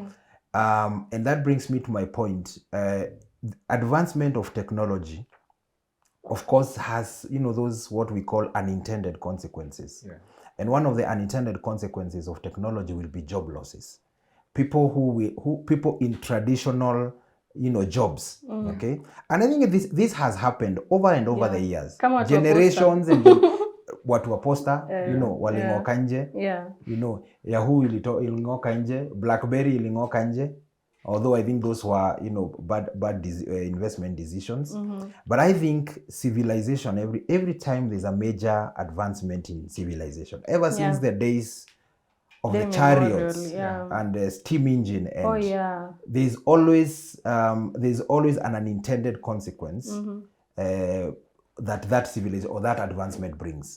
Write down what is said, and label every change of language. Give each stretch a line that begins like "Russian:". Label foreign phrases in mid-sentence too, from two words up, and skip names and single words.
English: And that brings me to my point. Advancement of technology, of course, has those what we call unintended consequences. Yeah. And one of the unintended consequences of technology will be job losses. people people in traditional, jobs. Okay, and I think this has happened over and over the years.
Swahili: Kama watu wa Generations and watu wa posta, waling'oka nje. Yahoo iling'oka nje, BlackBerry iling'oka nje.
English: Although I think those were, bad investment decisions. But I think civilization, every time there's a major advancement in civilization, ever since the days of the chariots and the steam engine, and there's always an unintended consequence that civilization or that advancement brings.